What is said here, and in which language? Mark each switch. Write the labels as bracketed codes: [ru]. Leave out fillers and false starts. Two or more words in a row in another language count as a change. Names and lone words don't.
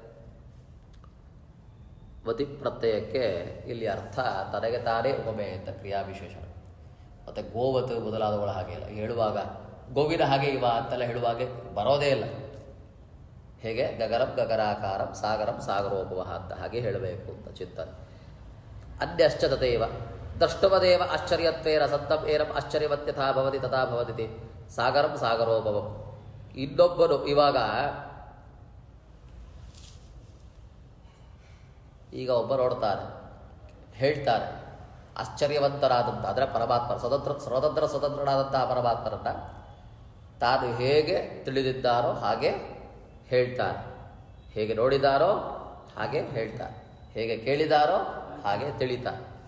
[kn] ವತಿ ಪ್ರತ್ಯಯಕ್ಕೆ ಇಲ್ಲಿ ಅರ್ಥ ತನಗೆ ತಾನೇ ಉಪಮೆ ಅಂತ ಕ್ರಿಯಾವಿಶೇಷಣ. ಮತ್ತು ಗೋವತ್ ಮೊದಲಾದವುಗಳ ಹಾಗೆ ಇಲ್ಲ. ಹೇಳುವಾಗ ಗೋವಿನ ಹಾಗೆ ಇವ ಅಂತೆಲ್ಲ ಹೇಳುವಾಗೆ ಬರೋದೇ ಇಲ್ಲ. ಹೇಗೆ [sa] ಗಗರಂ ಗಗರಾಕಾರಂ ಸಾಗರಂ ಸಾಗರೋಪವಹ [kn] ಅಂತ ಹಾಗೆ ಹೇಳಬೇಕು ಅಂತ ಚಿಂತನೆ. [sa] ಅನ್ಯಶ್ಚ ತಥೈವ ದ್ರಷ್ಟುವದೇವ ಆಶ್ಚರ್ಯತ್ವೇನ ಸಂತಂ ಏನಂ ಆಶ್ಚರ್ಯವತ್ಯಥಾ ಭವತಿ ತಥಾ ಭವತಿ ಸಾಗರಂ ಸಾಗರೋಪವಂ. [kn] ಇನ್ನೊಬ್ಬನು ಈಗ ಒಬ್ಬ ನೋಡ್ತಾರೆ, ಹೇಳ್ತಾರೆ ಆಶ್ಚರ್ಯವಂತರಾದಂಥ ಅಂದರೆ ಪರಮಾತ್ಮ ಸ್ವತಂತ್ರನಾದಂತಹ ಪರಮಾತ್ಮರನ್ನ ತಾನು ಹೇಗೆ ತಿಳಿದಿದ್ದಾರೋ ಹಾಗೆ ಹೇಳ್ತಾರೆ, ಹೇಗೆ ನೋಡಿದಾರೋ ಹಾಗೆ ಹೇಳ್ತಾರೆ, ಹೇಗೆ ಕೇಳಿದಾರೋ ಹಾಗೆ ತಿಳಿತಾರೆ.